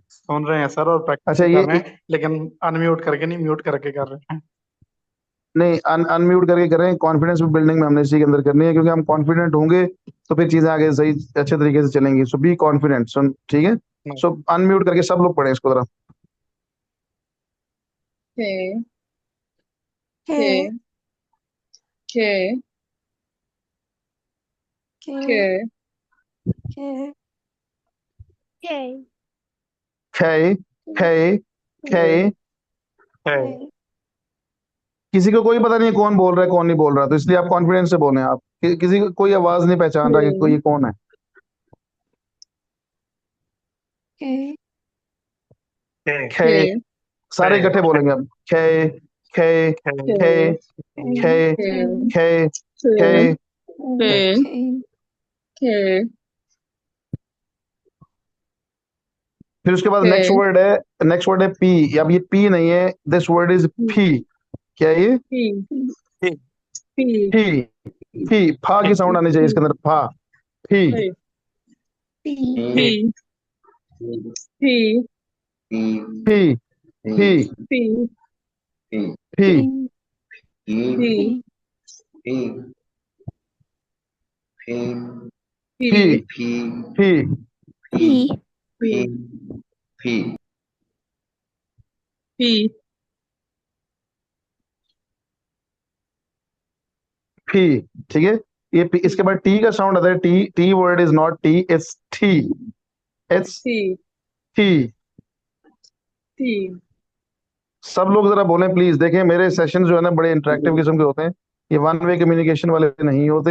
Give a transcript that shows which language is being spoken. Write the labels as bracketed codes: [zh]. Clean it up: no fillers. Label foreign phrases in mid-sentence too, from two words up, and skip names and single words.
[ur] سن رہے ہیں سر، اور پریکٹس اچھا بھی یہ کر رہے ہیں، لیکن انمیوٹ کر کے نہیں، میوٹ کر کے کر رہے ہیں. نہیں، انمیوٹ کر کے کریں. [en] confidence building [ur] میں ہم نے اسی کے اندر کرنی ہے، کیونکہ ہم کانفیڈنٹ ہوں گے تو پھر چیزیں آگے صحیح اچھے طریقے سے چلیں گی. [en] so be confident, [ur] سن، ٹھیک ہے۔ سو انمیوٹ کر کے سب لوگ پڑھیں اس کو ذرا. K, K, K, K, K, K, کھے، کھے، کھے. ہے. کسی کو کوئی پتا نہیں ہے کون بول رہا ہے کون نہیں بول رہا، تو اس لیے آپ کانفیڈنس سے بولیں. آپ کسی کو کوئی آواز نہیں پہچان رہا کہ کوئی یہ کون ہے. K, ہے, کھے, K, سارے ہے, اکٹھے بولیں گے اب۔ کھے، کھے، کھے، کھے، کھے، کھے. K, پھر اس کے بعد نیکسٹ K, ورڈ ہے, [en] next word [ur] ہے پی۔ اب یہ پی نہیں ہے, [en] this word is fee. [ur] کیا ہے یہ? P, P, P, فی، فی. فا کی ساؤنڈ آنی چاہیے اس کے اندر، فا, فی, P, P, P, P, فی، فی, P, فی, P, فی، فی, P, P, فی, ٹھیک ہے. یہ اس کے بعد ٹی کا ساؤنڈ آتا ہے۔ ٹی, [en] T word is not T, it's T, it's [ur] T, ٹی. T, سب لوگ ذرا بولیں پلیز. دیکھیں میرے سیشن جو ہے نا بڑے انٹرایکٹو قسم کے ہوتے ہیں، یہ [en] one way communication [ur] والے نہیں ہوتے.